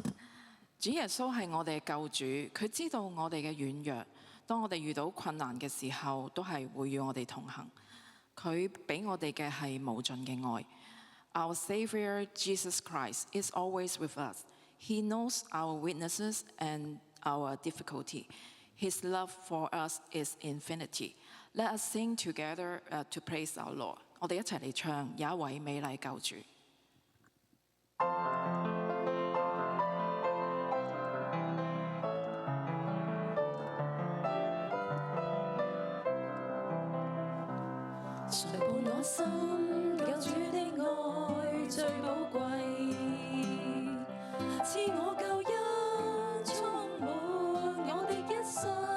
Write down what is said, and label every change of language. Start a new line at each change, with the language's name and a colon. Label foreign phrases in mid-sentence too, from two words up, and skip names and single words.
Cantonese: 主耶穌係我哋嘅救主，佢知道我哋嘅軟弱，當我哋遇到困難嘅時候，都係會與我哋同行。佢俾我哋嘅係無盡嘅愛。
English: Our Savior Jesus Christ is always with us. He knows our weaknesses and our difficulty. His love for us is infinity. Let us sing together to praise our Lord.
Cantonese: 我哋一齊嚟唱有一位美麗救主。誰伴我心，救主的愛最寶貴，賜我救恩，充滿我的一生。